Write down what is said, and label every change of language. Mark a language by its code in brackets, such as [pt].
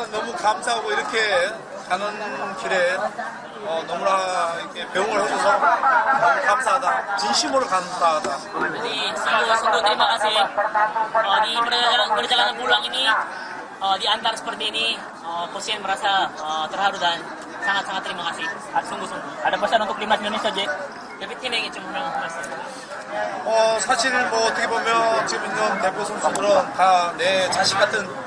[ko] 너무 감사하고 이렇게 가는 길에 너무나 이렇게 배웅을 해줘서 너무 감사하다. 진심으로 감사하다. [id] Jadi sungguh terima kasih di perjalanan pulang ini diantar seperti ini. Coach Shin merasa terharu dan sangat terima kasih. Sungguh-sungguh. Ada pesan untuk timnas Indonesia, J? Tapi [ko] 팀에게 좀 말씀. 사실 뭐 어떻게 보면 지금 있는 대표 선수들은 다 내 자식 같은